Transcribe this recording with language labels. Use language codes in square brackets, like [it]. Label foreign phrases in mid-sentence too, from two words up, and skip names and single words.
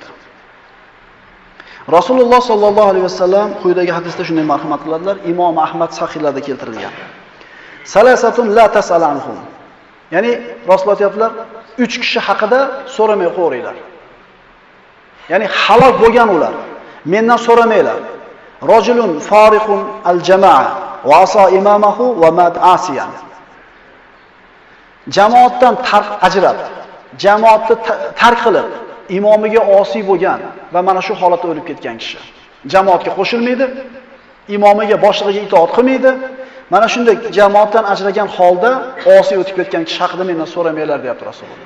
[uz] Rasululloh [ar] صلى الله عليه وسلم [uz] quyidagi hadisda shunday marhamat qiladilar. Imom Ahmad sahihlarda keltirilgan. [ar] ثلاثة لا تسأل عنهم. [uz] Ya'ni Rasululloh aytadilar, 3 kishi haqida so'ramay qo'yinglar. Ya'ni halok bo'lgan ular. Mendan so'ramanglar. [ar] رجل فارق الجماعة وعصى إمامه ومات عاصيا. [uz] Jamoatdan ajrab, jamoatni tark qilib, imomiga osiy bo'lgan va mana shu holatda o'lib ketgan kishi. Jamoatga qo'shilmaydi, imomiga boshlig'iga itoat qilmaydi, Mana shunday jamoatdan ajragan holda osiy o'tib ketgan kishi haqida mendan so'ramanglar deyapti Rasululloh.